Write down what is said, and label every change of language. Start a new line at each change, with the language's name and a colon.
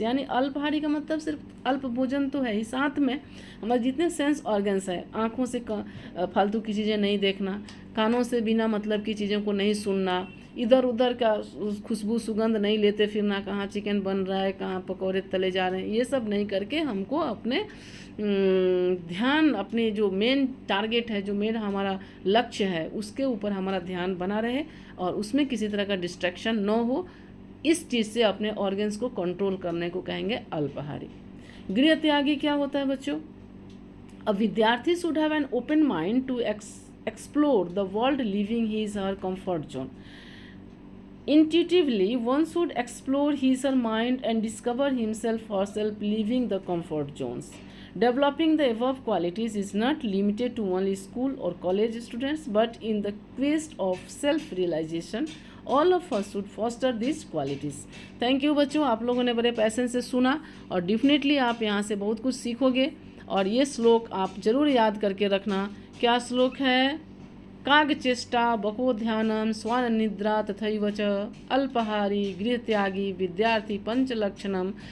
Hindi: यानी अल्पाहारी का मतलब सिर्फ अल्प भोजन तो है ही, साथ में हमारे जितने सेंस ऑर्गन्स है, आँखों से फालतू की चीज़ें नहीं देखना, कानों से बिना मतलब की चीज़ों को नहीं सुनना, इधर उधर का खुशबू सुगंध नहीं लेते फिरना, कहाँ चिकन बन रहा है, कहाँ पकौड़े तले जा रहे हैं, ये सब नहीं करके हमको अपने ध्यान, अपने जो मेन टारगेट है, जो मेन हमारा लक्ष्य है, उसके ऊपर हमारा ध्यान बना रहे और उसमें किसी तरह का डिस्ट्रैक्शन न हो। इस चीज़ से अपने ऑर्गन्स को कंट्रोल करने को कहेंगे अल्पाहारी। गृह त्यागी क्या होता है बच्चों?
English: A विद्यार्थी should have an open mind to explore the world living his her comfort zone. Intuitively, one should explore his or her mind and discover himself or herself leaving the comfort zones. Developing the above qualities is not limited to only school or college students, but in the quest of self-realization, all of us should foster these qualities. Thank you
Hindi: बच्चों, आप लोगों ने बड़े passion से सुना और definitely आप यहाँ से बहुत कुछ सीखोगे। और ये श्लोक आप जरूर याद करके रखना। क्या श्लोक है?
Sanskrit: कागचेष्टा बको ध्यानम स्वानिद्रा तथैव च अल्पाहारी गृह त्यागी विद्यार्थी पंचलक्षणम।